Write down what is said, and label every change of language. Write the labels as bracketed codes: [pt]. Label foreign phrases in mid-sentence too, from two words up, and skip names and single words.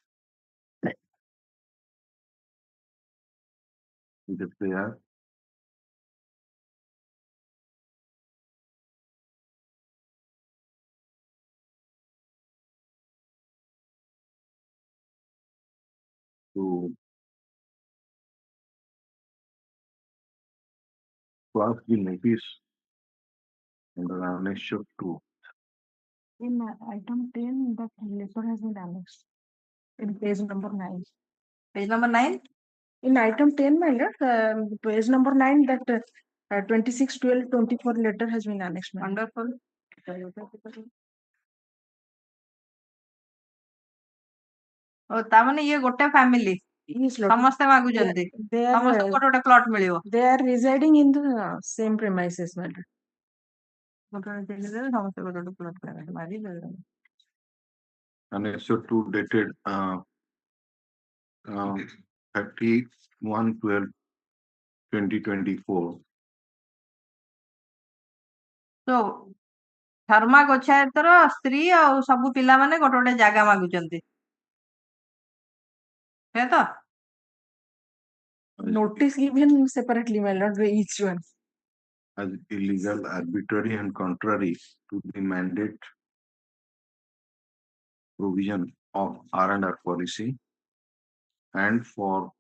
[en] with a prayer to pass the notice under annexure 2. In item 10, that letter has been annexed in page number 9. Page number 9? In item 10, my lord, page number 9, that 26/12/24 letter has been annexed. Wonderful. [or] ଓ ତାମାନେ ଇଏ ଗୋଟେ ଫ୍ୟାମିଲି ସମସ୍ତେ ମାଗୁଛନ୍ତି, ସମସ୍ତଙ୍କୁ ଗୋଟେ ଗୋଟେ ପ୍ଲଟ ମିଳିବ। [en] They are residing in the same premises, madam. [or] ସମସ୍ତେ ଗୋଟେ ଗୋଟେ ପ୍ଲଟ ମାଗିଦେବେ। [en] Annexure 2 dated 31/12/2024. [or] So ଧର୍ମା ଗୋଚ୍ଛାୟତର ସ୍ତ୍ରୀ ଆଉ ସବୁ ପିଲାମାନେ ଗୋଟେ ଗୋଟେ ଜାଗା ମାଗୁଛନ୍ତି, ସେ ତ [en] Notice given separately, my lord, each one. As illegal, arbitrary, and contrary to the mandate provision of R&R policy, and for